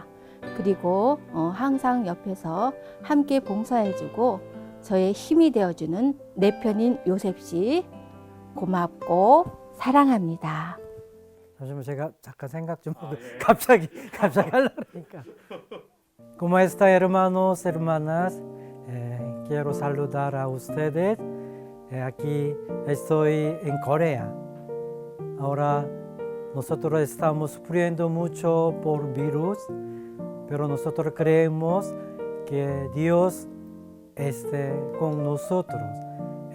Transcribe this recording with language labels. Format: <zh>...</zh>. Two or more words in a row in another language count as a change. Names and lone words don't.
<ko>그리고 항상 옆에서 함께 봉사해주고 저의 힘이 되어주는 내 편인 요셉 씨 고맙고 사랑합니다. 잠시만 제가 잠깐 생각 좀 하고 갑자기 하려고 그러니까.</ko> <es>¿Cómo está, hermanos, hermanas? Quiero saludar a ustedes. Aquí estoy en Corea. Ahora nosotros estamos sufriendo mucho por virus, pero nosotros creemos que Dios esté con nosotros.</es>